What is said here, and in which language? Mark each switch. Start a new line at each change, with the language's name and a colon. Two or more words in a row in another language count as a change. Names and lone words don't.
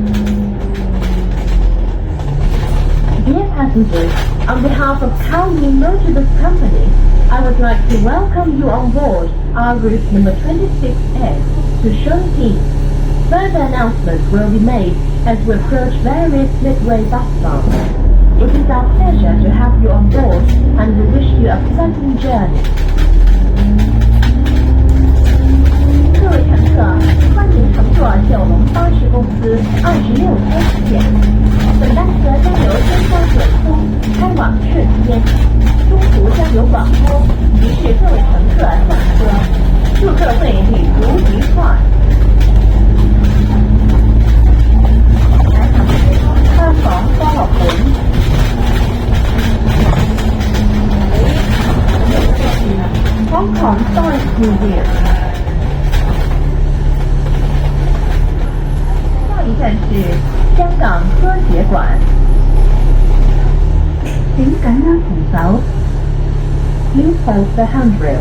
English: Dear passengers, on behalf of Kowloon Motor Company, I would like to welcome you on board our route number 26X to Shunqi. Further announcements will be made as we approach various midway bus stops. It is our pleasure to have you on board and we wish you a pleasant journey.
Chinese: 各位乘客，欢迎乘坐九龙巴士公司26X线。本班车将由中山九通开往顺天，中途将有广播，提示各位乘客下车。祝各位旅途愉快。香港科學館。Hong Kong Science Museum。下一站是香港科學館。請緊握扶手。
English: Please hold the handrail。